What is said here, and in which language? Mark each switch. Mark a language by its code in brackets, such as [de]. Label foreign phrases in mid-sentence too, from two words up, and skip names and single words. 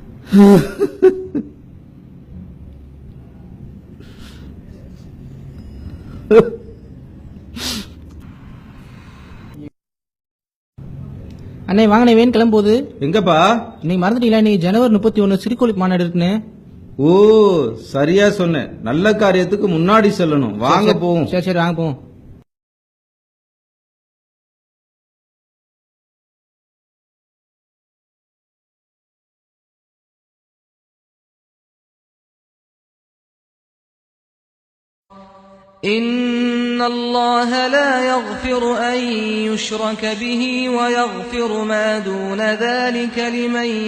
[ta] அண்ணே வாங்கண்ணே வேன் கிளம்புது. எங்கப்பா? இன்னைக்கு மறந்துட்டீங்களா, இன்னைக்கு ஜனவரி 31 சிறுகோழி மாநாடு இருக்குன்னு. ஓ சரியா சொன்னேன், நல்ல காரியத்துக்கு முன்னாடி சொல்லணும். வாங்க போவோம். சரி சரி வாங்க போவோம். [ar] إن الله لا يغفر أن يشرك به ويغفر ما دون ذلك لمن